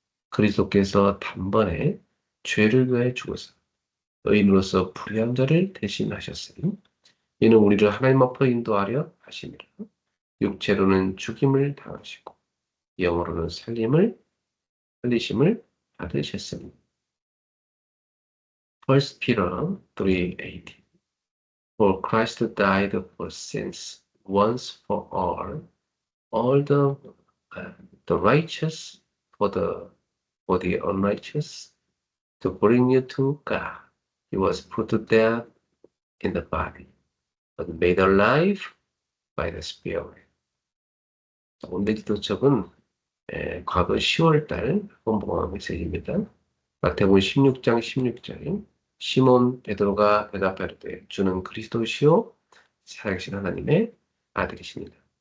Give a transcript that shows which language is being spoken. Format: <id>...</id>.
<ko>그리스도께서 단번에 죄를 위하여 죽으사 의인으로서 불의한 자를 대신하셨으니 이는 우리를 하나님 앞으로 인도하려 하심이라. 육체로는 죽임을 당하시고 영으로는 살리심을 받으셨으니.</ko> <en>1 Peter 3:18 For Christ died for sins once for all the righteous for the unrighteous, to bring you to God. He was put to death in the body, but made alive by the Spirit.</en> <ko>오늘 기도책은 과거 10월달 본봉화 메시지입니다. 마태복음 16장 16절 시몬 베드로가 대답하되 주는 그리스도시요 살아계신 하나님의 아들이십니다.</ko>